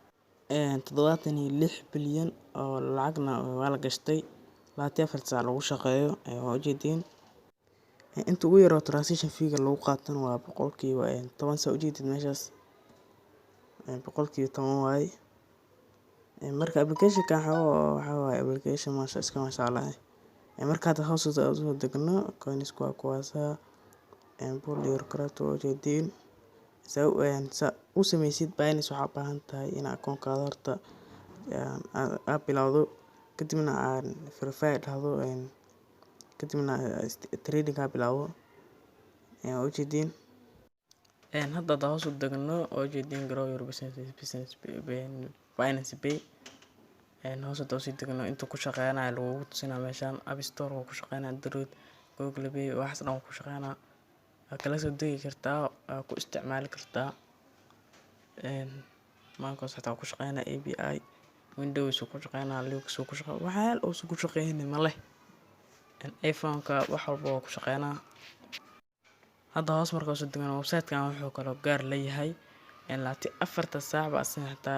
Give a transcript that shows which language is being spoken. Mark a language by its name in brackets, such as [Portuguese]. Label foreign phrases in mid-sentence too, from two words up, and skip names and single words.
[Somali] 76 bilyan oo lacagna waa la gashtay 24 saac lagu shaqeeyo waa ujeediin inta ugu yar oo [English] transaction fee-ga [Somali] lagu qaatana waa boqolkiiba 10 saa ujeedid meeshaas boqolkiiba 10 waaye marka application-kan waxaa waaye application [Arabic] ما شاء الله [Somali] marka hadda hoos u soo degno coins waa kuwaasa pull [English] your crypto [Somali] ujeediin saa u sameysid Binance waxaa u baahan tahay in akoonkaada horta aad bilowdo kadibna aan verify dhahdo kadibna trading ka bilaabo ujeediin hadda hoos u degno ujeediin [English] grow your business [Somali] Binance Pay hoos u soo degno inta ku shaqeynaa lagu tusinaa meeshan App Store ku shaqeynaa Android Google Play waxaas dhan ku shaqeynaa kala soo degi kartaa ku isticmaali kartaa maankaas xitaa ku shaqeynaa API Windows ku shaqeynaa Linux ku shaqeynaa waxyaal oo ku shaqeynaa ma leh iPhone-ka wax walba oo ku shaqeynaa hadda hoos markaa soo degno website-kan wuxuu kala gaar leeyahay 24 saac ba asna xitaa